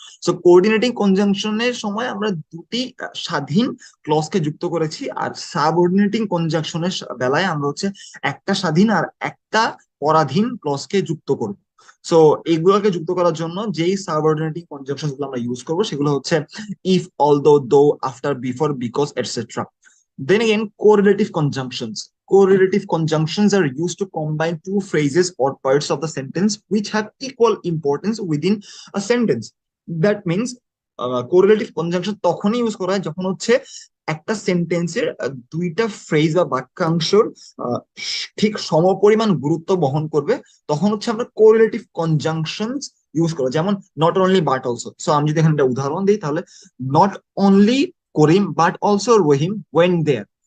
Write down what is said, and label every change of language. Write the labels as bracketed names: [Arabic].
[Bangla] So coordinating কনজাংশনের সময় আমরা দুটি স্বাধীন ক্লজকে যুক্ত করেছি, আর সাবঅর্ডিনেটিং কনজাংশনের বেলায় আমরা হচ্ছে একটা স্বাধীন আর একটা পরাধীন ক্লজকে যুক্ত করব। সো এইগুলোকে যুক্ত করার জন্য যেই সাবঅর্ডিনেটিং কনজাংশন গুলো আমরা ইউজ করবো সেগুলো হচ্ছে if, although, though, after, before, because, etc. [English] Then again, correlative conjunctions. Correlative conjunctions are used to combine two phrases or parts of the sentence which have equal importance within a sentence. [Bangla] That means correlative conjunction তখনই use করা হয় যখন হচ্ছে একটা সেন্টেন্সের দুইটা phrase বা বাক্যাংশর আহ, ঠিক সমপরিমাণ গুরুত্ব বহন করবে, তখন হচ্ছে আমরা কোরিলেটিভ কনজাংশনস ইউজ করবো। যেমন not only but also. So আমি যদি এখানে একটা উদাহরণ দিই তাহলে [English] Not only Karim but also Rahim went there.